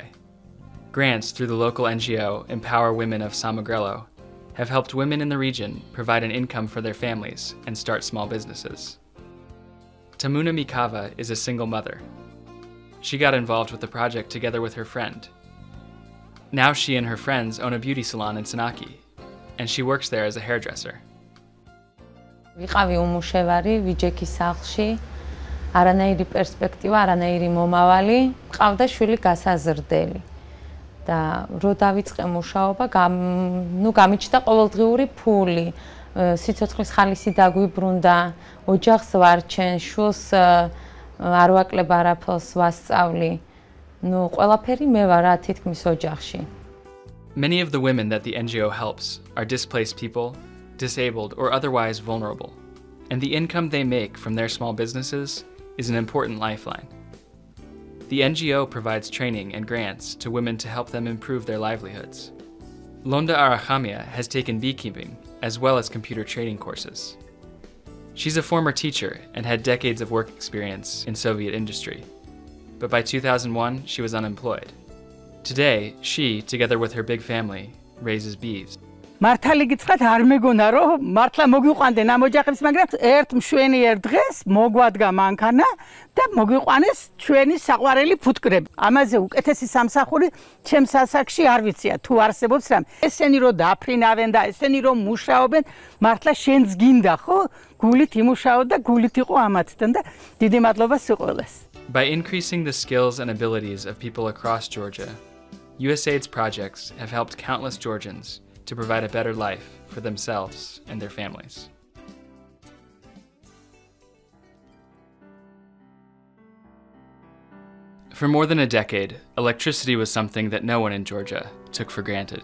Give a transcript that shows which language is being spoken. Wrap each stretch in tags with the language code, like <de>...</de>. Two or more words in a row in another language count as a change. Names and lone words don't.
<en>Grants through the local NGO Empower Women of Samogrelo have helped women in the region provide an income for their families and start small businesses. Tamuna Mikava is a single mother. She got involved with the project together with her friend. Now she and her friends own a beauty salon in Sanaki, and she works there as a hairdresser.</en> <ka>ვიყავი უმუშევარი ვიჯექის სახლში, არანაირი პერსპექტივა, არანაირი მომავალი, მყავდა შვილი გასაზრდელი. და რო დავიწყე მუშაობა, გამიჩნდა ყოველდღიური ფული, სიცოცხლის ხალისი დაგვიბრუნდა, ოჯახს ვარჩენ, შვილს არ ვაკლებ არაფერს ვასწავლი. ყველაფერი მე ვარ რა თითქმის ოჯახში.</ka> <en>Many of the women that the NGO helps are displaced people, disabled, or otherwise vulnerable, and the income they make from their small businesses is an important lifeline. The NGO provides training and grants to women to help them improve their livelihoods. Londa Arachamia has taken beekeeping as well as computer trading courses. She's a former teacher and had decades of work experience in Soviet industry. But by 2001, she was unemployed. Today, she, together with her big family, raises bees.</en> <ka>მართალი გითხრათ არ მეგონა რომ მართლა მოგვიყვანდნენ ამ ოჯახებს, მაგრამ ერთ მშვენიერ დღეს მოგვადგა მანქანა და მოგვიყვანეს ჩვენი საყვარელი ფუტკრები. ამაზე უკეთესი სამსახური ჩემს ასაკში არ ვიცია თუ არსებობს რამ. ესენი რომ დაფრინავენ და ესენი რომ მუშაობენ, მართლა შენს გინდა ხო? გულით იმუშაო და გულით იყო ამათთან და დიდი მადლობა სიყოლეს.</ka> <en>By increasing the skills and abilities of people across Georgia, USAID's projects have helped countless Georgians to provide a better life for themselves and their families. For more than a decade, electricity was something that no one in Georgia took for granted.</en>